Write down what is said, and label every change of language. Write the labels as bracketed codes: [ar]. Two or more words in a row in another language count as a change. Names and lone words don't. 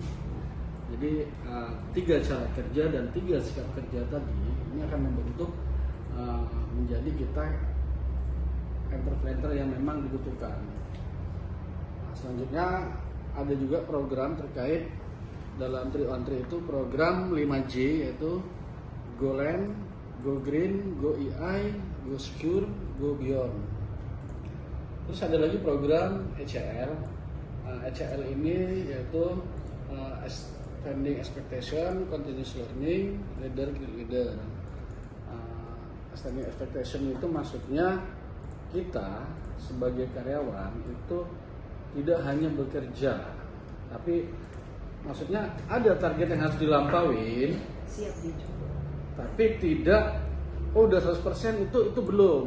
[id] Jadi 3 cara kerja dan 3 sikap kerja tadi ini akan membentuk menjadi kita entrepreneur yang memang dibutuhkan. Nah, selanjutnya ada juga program terkait dalam 3 on 3 itu program 5J yaitu Go Land, Go Green, Go EI, Go Secure, Go Beyond. Terus ada lagi program ECL. ECL ini yaitu Standing Expectation, Continuous Learning, Leader Create Leader. Standing Expectation itu maksudnya kita sebagai karyawan itu tidak hanya bekerja, tapi maksudnya ada target yang harus dilampauin, siap dicoba. Tapi tidak udah 100% itu belum.